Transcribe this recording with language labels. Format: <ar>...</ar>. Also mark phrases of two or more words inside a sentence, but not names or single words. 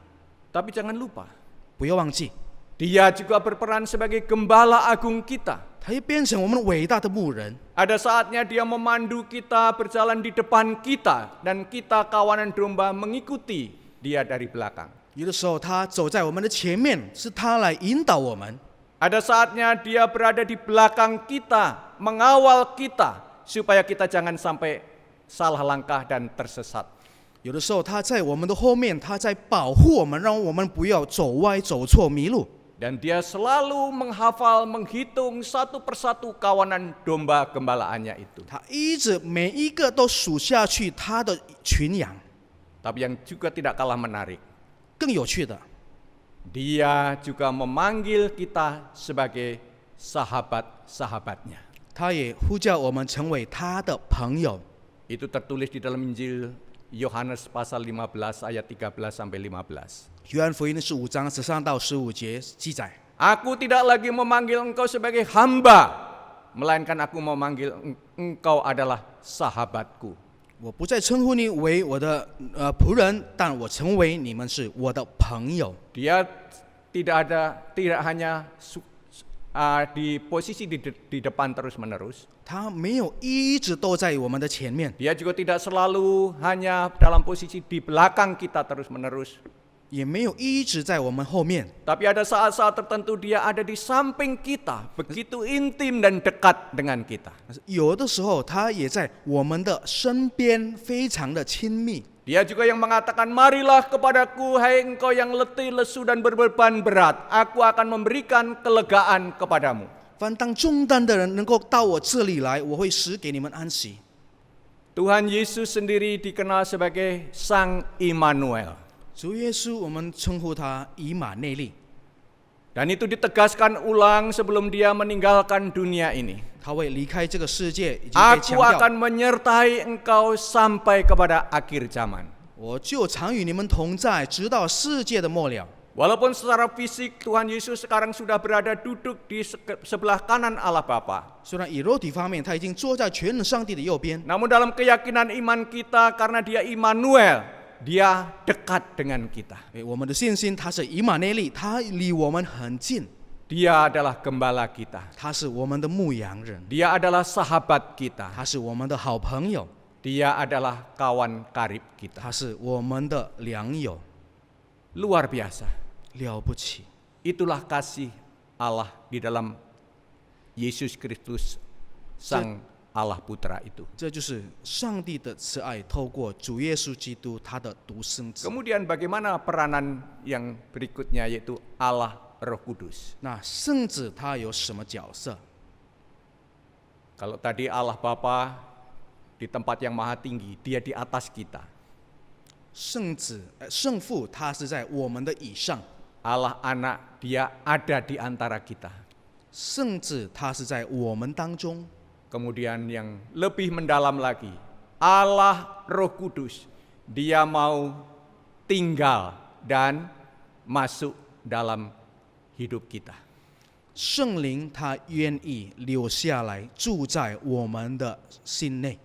<id>Tapi jangan lupa,</id> <zh>不要忘记，</zh> <id>dia juga berperan sebagai gembala agung kita.</id> <zh>他也变成我们伟大的牧人。</zh> <id>Ada saatnya dia memandu kita berjalan di depan kita dan kita kawanan domba mengikuti dia dari belakang.</id> <zh>有的时候他走在我们的前面，是他来引导我们。</zh> <id>Ada saatnya dia berada di belakang kita, mengawal kita, supaya kita jangan sampai salah langkah dan tersesat.</id> <zh>有的时候他在我们的后面，他在保护我们，让我们不要走歪、走错、迷路。</zh> <id>Dan dia selalu menghafal, menghitung satu persatu kawanan domba gembalaannya itu.</id> <zh>他一直每一个都数下去他的群羊。</zh> <id>Tapi yang juga tidak kalah menarik,</id> <zh>更有趣的，</zh> <id>dia juga memanggil kita sebagai sahabat-sahabatnya.</id> <zh>他也呼叫我们成为他的朋友。</zh> <id>Itu tertulis di dalam Injil Yohanes pasal 15 ayat 13 sampai 15.</id> <zh>约翰福音15章13到15节记载：</zh> <id>Aku tidak lagi memanggil engkau sebagai hamba, melainkan aku memanggil engkau adalah sahabatku.</id> <zh>我不再称呼你为我的仆人，但我成为你们是我的朋友。</zh> <id>Dia tidak hanya di posisi di depan terus-menerus.</id> <zh>他没有一直都在我们的前面，</zh> <id>Dia juga tidak selalu hanya dalam posisi di belakang kita terus-menerus.</id> <zh>也没有一直在我们后面。</zh> <id>Tapi ada saat-saat tertentu dia ada di samping kita, begitu intim dan dekat dengan kita.</id> <zh>但是有的时候，他也在我们的身边，非常的亲密。</zh> <id>Dia juga yang mengatakan, marilah kepadaku, hai engkau yang letih, lesu dan berbeban berat. Aku akan memberikan kelegaan kepadamu.</id> <zh>凡当重担的人能够到我这里来，我会使给你们安息。</zh> <id>Tuhan Yesus sendiri dikenal sebagai Sang Immanuel.</id> <zh>主耶稣，我们称呼他以马内利，</zh> <id>Dan itu ditegaskan ulang sebelum dia meninggalkan dunia ini.</id> <zh>他会离开这个世界，已经被强</zh> <id>Aku</id> <zh>调。</zh> <id>akan menyertai engkau sampai kepada akhir zaman.</id> <zh>我就常与你们同在，直到世界的末了。</zh> <id>Walaupun secara fisik Tuhan Yesus sekarang sudah berada duduk di sebelah kanan Allah Bapa.</id> <zh>虽然以肉体方面，他已经坐在全能上帝的右边，</zh> <id>Namun dalam keyakinan iman kita karena dia Immanuel, dia dekat dengan kita.</id> <zh>我们的信心他是以马内利，他离我们很近，</zh> <id>Dia adalah gembala kita.</id> <zh>他是我们的牧羊人，</zh> <id>Dia adalah sahabat kita.</id> <zh>他是我们的好朋友，</zh> <id>Dia adalah kawan karib kita.</id> <zh>他是我们的良友，</zh> <id>Luar biasa.</id> <zh>了不起。</zh> <id>Itulah kasih Allah di dalam Yesus Kristus, Sang Allah Putra itu.</id> <zh>这就是上帝的慈爱，透过主耶稣基督他的独生子。</zh> <id>Kemudian bagaimana peranan yang berikutnya yaitu Allah Roh Kudus.</id> <zh>那圣子他有什么角色？</zh> <id>Kalau tadi Allah Bapa di tempat yang maha tinggi, dia di atas kita.</id> <zh>圣父他是在我们的以上，</zh> <id>Allah Anak, dia ada di antara kita.</id> <zh>圣子他是在我们当中。</zh> <id>Kemudian yang lebih mendalam lagi, Allah Roh Kudus, dia mau tinggal dan masuk dalam hidup kita.</id> <zh>圣灵他愿意留下来，住在我们的心内。</zh>